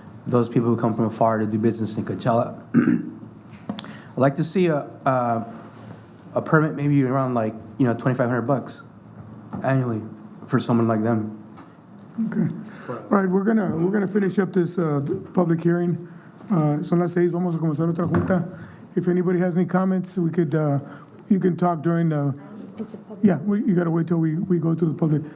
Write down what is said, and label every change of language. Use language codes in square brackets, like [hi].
[en] Those people who come from afar to do business in Coachella. I'd like to see a permit maybe around like, $2,500 annually for someone like them. Okay. All right, we're gonna finish up this public hearing. [es] Son las 6, vamos a comenzar otra junta. [en] If anybody has any comments, we could, you can talk during the, yeah, you gotta wait till we go to the public.